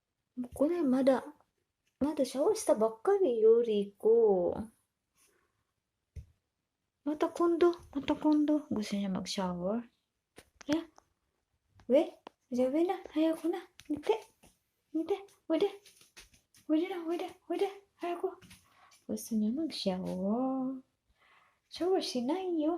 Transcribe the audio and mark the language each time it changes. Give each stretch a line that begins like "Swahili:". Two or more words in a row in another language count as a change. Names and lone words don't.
Japanese: これまだシャワーしたばっかりよ、リコ。また今度
Filipino: gusto niya mag-shower.
English: Yeah, wait.
Filipino: Sabi na, ayaw ko na. Hindi, pwede. Pwede. Ayaw ko. Gusto niya mag-shower. Shower si Nayo.